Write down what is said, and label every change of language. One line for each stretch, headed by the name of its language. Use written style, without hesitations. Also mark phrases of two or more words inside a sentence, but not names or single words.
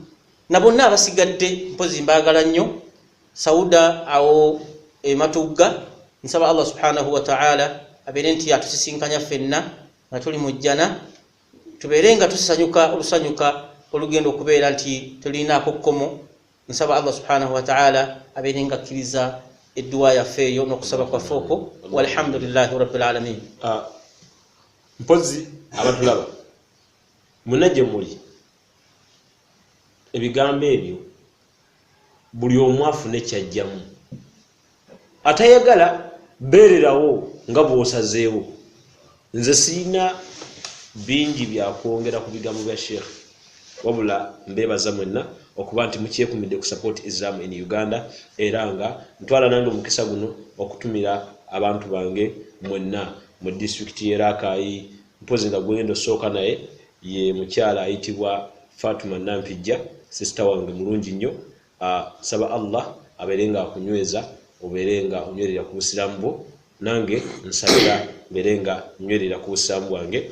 Ganda: na bonna abasigadde mpozi mbaagala nnyo Sauda awo Matugga nsaba Allah
Arabic: سبحانه وتعالى
Ganda: abeere nti atusisinkanya ffenna nga tuli mu jjana tubeere nga tusanyuka olusanyuka olugenda okubeera nti tulinaako kkomo nsaba Allah
Arabic: سبحانه وتعالى
Ganda: abeere nga akkiriza edduwa yaffe eyo n'okusaba kwaffe okwo
Arabic: والحمد لله رب العالمين
Ganda: mpozi abatulaba munajje muli ebigambo ebyo buli omu afune kyajjamu atayagala bererawo nga bw'osazeewo. Nze sirina bingi byakwongera ku bigambo bya Sheikh, wabula mbeebaza mwenna okuba nti mukyekumidde ku support Islam in Uganda, era nga ntwala nange omukisa guno okutumira abantu bange mwenna mu district y'e Rakai. Mpozi nga gwendo sooka naye ye mukyala ayitibwa Fatuma Nampijja, sister wange mulungi nnyo. Saba Allah abeere nga akunyweza, obeere nga onywerera ku Busiraamu bwo, nange nsabira mbeere nga nywerera ku Busiraamu bwange.